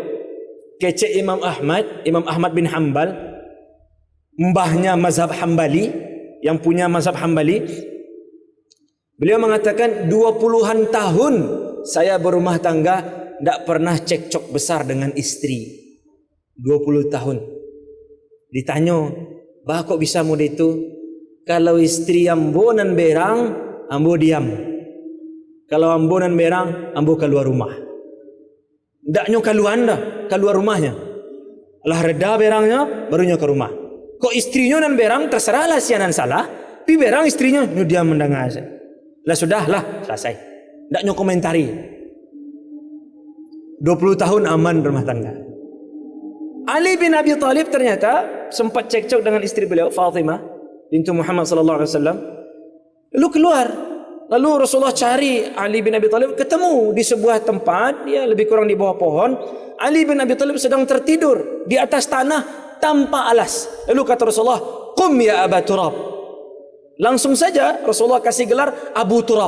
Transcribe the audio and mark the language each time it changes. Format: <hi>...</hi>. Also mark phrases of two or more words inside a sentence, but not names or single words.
<id>Kecek Imam Ahmad bin Hanbal, mbahnya mazhab Hambali, yang punya mazhab Hambali. Beliau mengatakan 20-an tahun saya berumah tangga, tidak pernah cekcok besar dengan istri. 20 tahun. Ditanya, "Bah kok bisa muda itu?"</id> <min>"Kalau istri ambo nan berang, ambo diam. Kalau ambo nan berang, ambo keluar rumah." Ndaknya keluar dah, keluar rumahnya. Lah reda berangnya, barunya ke rumah. Kok istrinya nan berang, terserahlah sianan salah.</min> <id>Tapi berang istrinya, dia mendengar. Lah sudahlah, selesai.</id> <min>Ndaknya komentari.</min> <id>20 tahun aman rumah tangga. Ali bin Abi Thalib ternyata sempat cekcok dengan istri beliau, Fatimah bintu Muhammad</id> <ar>صلى الله عليه وسلم.</ar> <id>Lalu keluar. Lalu Rasulullah cari Ali bin Abi Thalib, ketemu di sebuah tempat, dia lebih kurang di bawah pohon. Ali bin Abi Thalib sedang tertidur di atas tanah tanpa alas. Lalu kata Rasulullah,</id> <ar>"قم يا أبا تراب."</ar> <id>Langsung saja Rasulullah kasih gelar Abu Turab.</id>